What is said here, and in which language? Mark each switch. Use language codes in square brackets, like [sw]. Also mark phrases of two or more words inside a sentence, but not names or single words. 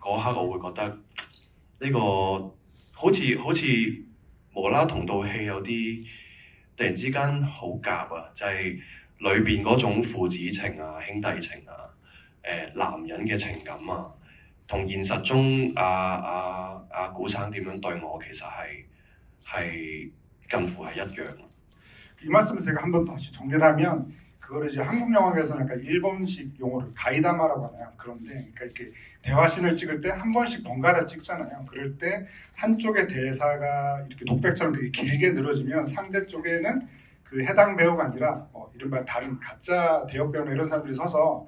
[yue] 嗰刻我會覺得呢個好似無啦同套戲有啲突然之間好夾啊，就係裏邊嗰種父子情啊、兄弟情啊、男人嘅情感啊。同現實中古生點樣對我其實係近乎係一樣。 [ko] 이 말씀을 제가 한번 다시 정리를 하면 그거를 이제 한국 영화에서는 약간 일본식 용어를 가이다마라고 하나요? 그런데 그러니까 이렇게 대화신을 찍을 때 한 번씩 번갈아 찍잖아요. 그럴 때 한쪽의 대사가 이렇게 독백처럼 되게 길게 늘어지면 상대 쪽에는 그 해당 배우가 아니라 이른바 다른 가짜 대역 배우나 이런 사람들이 서서